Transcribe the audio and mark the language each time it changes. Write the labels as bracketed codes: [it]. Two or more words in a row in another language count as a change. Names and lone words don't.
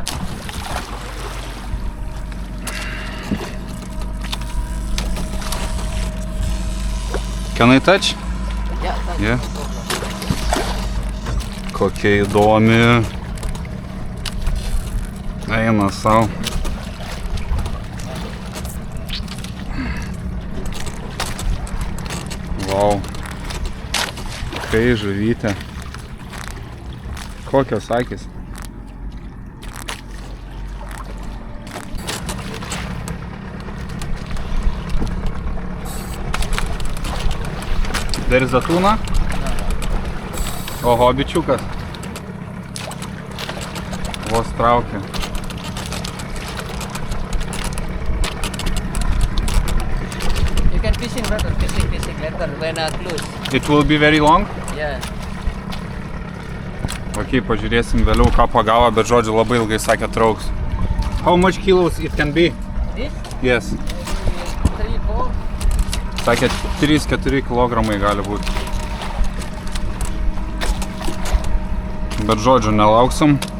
[en] Can I touch? Yeah, thank Yeah. you. [lt] Kokia įdomi. Eina savo. Vau. Kai žuvytė. Kokios akys. [en] There is a tuna? [lt] Oho, bičiukas. Vos traukia. [en] You can fishing, brother. Fishing later when close. It will be very long? Yeah. [lt] Ok, pažiūrėsim vėliau, ką pagavo, bet žodžiu labai ilgai sakė trauks. [en] How much kilos it can be? This? Yes. 3, 4. [lt] Sakė 3-4 kilogramai gali būti. Bet žodžiu, nelauksim.